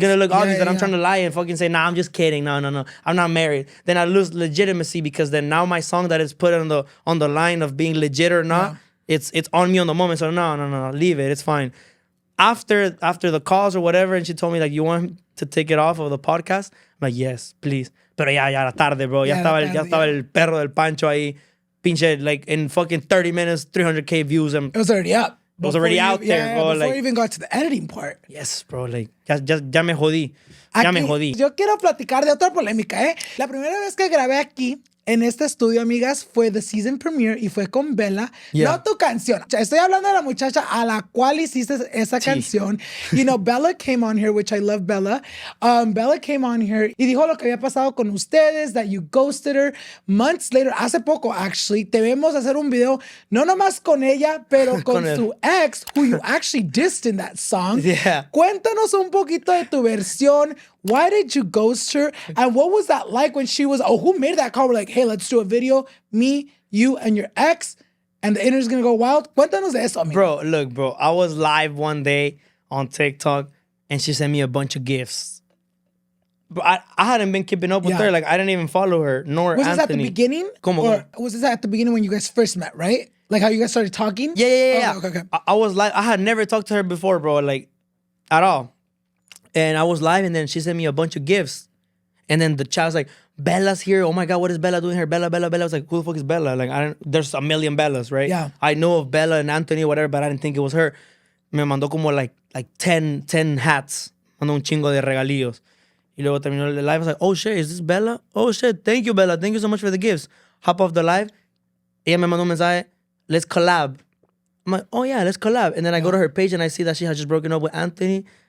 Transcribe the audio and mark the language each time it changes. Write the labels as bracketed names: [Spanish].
[English] It's going to look obvious that I'm trying to lie and fucking say, nah, I'm just kidding. No. I'm not married. Then I lose legitimacy because then now my song that is put on the line of being legit or not, it's on me on the moment. So no, leave it. It's fine. After the calls or whatever, and she told me, like, you want to take it off of the podcast? I'm like, yes, please. [Spanish] Pero ya era tarde, bro. Ya estaba el perro del Pancho ahí. [English] Pinche, like, in fucking 30 minutes, 300K views. It was already up. It was already out there, bro. Before like, you even got to the editing part. Yes, bro. Like, [Spanish] ya me jodí. Ya me jodí. Yo quiero platicar de otra polémica, ¿eh? La primera vez que grabé aquí, en este estudio, amigas, fue [English] the season premiere [Spanish] y fue con Bella. [English] Yeah. [Spanish] No tu canción. Estoy hablando de la muchacha a la cual hiciste esa canción. [English] You know, Bella came on here, which I love Bella. Bella came on here [Spanish] y dijo lo que había pasado con ustedes, [English] that you ghosted her. Months later, [Spanish] hace poco, actually, te vemos hacer un video, no nomás con ella, pero con su ex, [English] who you actually dissed in that song. Yeah. [Spanish] Cuéntanos un poquito de tu versión. [English] Why did you ghost her? And what was that like when she was, who made that call? We're like, hey, let's do a video. Me, you, and your ex. And the internet's gonna go wild. [Spanish] Cuéntanos de eso, amigo. [English] Bro, look, bro. I was live one day on TikTok and she sent me a bunch of gifts. But I hadn't been keeping up with her. Like, I didn't even follow her, nor Was Anthony. this at the beginning? [Spanish] Como? [English] Or was this at the beginning when you guys first met, right? Like how you guys started talking? Yeah. Okay. I was live. I had never talked to her before, bro. Like, at all. And I was live, and then she sent me a bunch of gifts. And then the child was like, Bella's here. Oh my God, what is Bella doing here? Bella. I was like, who the fuck is Bella? Like, there's a million Bellas, right? Yeah. I know of Bella and Anthony, whatever, but I didn't think it was her. [Spanish] Me mandó como [English] like 10 hats. [Spanish] Mandó un chingo de regalillos. Y luego terminó el live. [English] I was like, oh shit, is this Bella? Oh shit, thank you, Bella. Thank you so much for the gifts. Hop off the live. [Spanish] Ella me mandó un mensaje, [English] let's collab. I'm like, oh yeah, let's collab. And then I go to her page and I see that she had just broken up with Anthony.